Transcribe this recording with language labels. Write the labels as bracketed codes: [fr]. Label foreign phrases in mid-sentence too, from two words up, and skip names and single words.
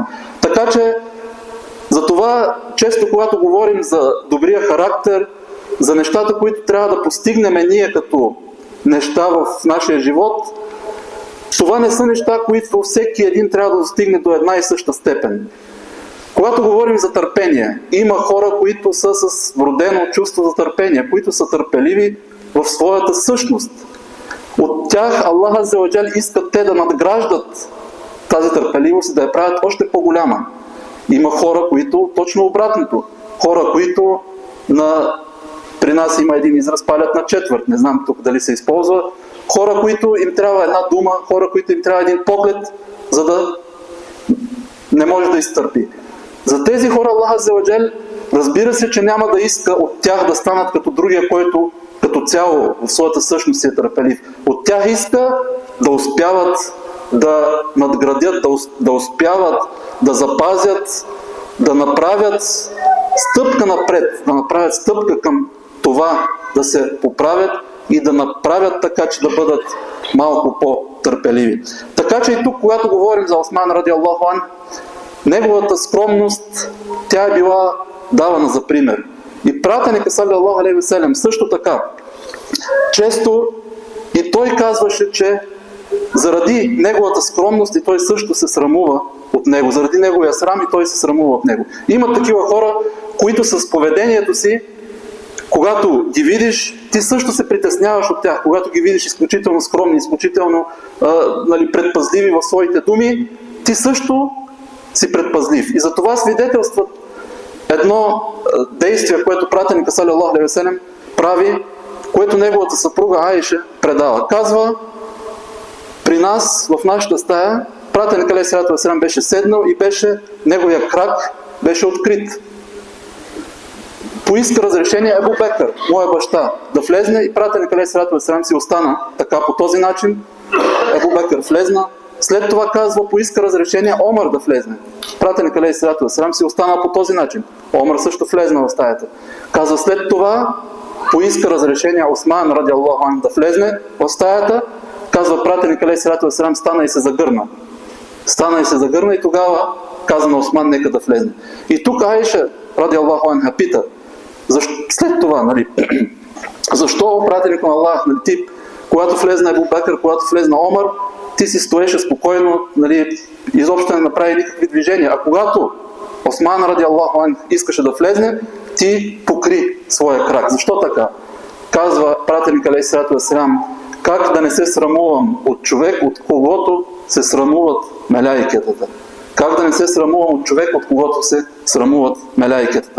[bg] Така че, затова често когато говорим за добрия характер, за нещата, които трябва да постигнем ние като неща в нашия живот, това не са неща, които всеки един трябва да достигне до една и съща степен. Когато говорим за търпение, има хора, които са с вродено чувство за търпение, които са търпеливи в своята същност. От тях Аллах [ar] عز وجل [bg] иска те да надграждат тази търпеливост и да я правят още по-голяма. Има хора, които точно обратното. Хора, които при нас има един израз, палят на четвърт. Не знам тук дали се използва. Хора, които им трябва една дума, хора, които им трябва един поглед, за да не може да изтърпи. За тези хора Аллах [ar] عز وجل, [bg] разбира се, че няма да иска от тях да станат като другия, който като цяло в своята същност е търпелив. От тях иска да успяват да надградят, да успяват да запазят, да направят стъпка напред, да направят стъпка към това да се поправят и да направят така, че да бъдат малко по-търпеливи. Така че и тук, когато говорим за Осман [ar] رضي الله عنه, [bg] неговата скромност, тя е била давана за пример. И пратеника [ar] صلى الله عليه وسلم [bg] също така. Често и той казваше, че заради неговата скромност и той също се срамува от него. Заради неговия срам и той се срамува от него. Има такива хора, които с поведението си, когато ги видиш, ти също се притесняваш от тях. Когато ги видиш изключително скромни, изключително предпазливи в своите думи, ти също си предпазлив. И за това свидетелстват едно действие, което пратеника [ar] صلى الله عليه وسلم [bg] прави, което неговата съпруга Аиша предава. Казва, при нас, в нашата стая, пратеника [ar] عليه السلام [bg] беше седнал и неговия крак беше открит. Поиска разрешение Абу Бекър, моя баща, да влезне и пратеника [ar] عليه السلام [bg] си остана така по този начин. Абу Бекър влезна. След това казва, поиска разрешение Омар да влезне. Пратеника [ar] عليه السلام [bg] си остана по този начин. Омар също влезна в стаята. Казва, след това поиска разрешение Осман [ar] رضي الله عنه [bg] да влезне в стаята. Казва, пратеника [ar] عليه السلام [bg] стана и се загърна. Стана и се загърна и тогава каза на Осман, нека да влезне. И тук Аиша [ar] رضي الله عنها [bg] пита, след това, защо пратеник на Аллах, ти, когато влезна Абу Бекър, когато влезна Омар, ти си стоеше спокойно, изобщо не направи никакви движения. А когато Осман [ar] رضي الله عنه [bg] искаше да влезне, ти покри своя крак. Защо така? Казва пратеник [ar] عليه السلام, [bg] как да не се срамувам от човек, от когото се срамуват мелаикетата. Как да не се срамувам от човек, от когото се срамуват мелаикетата.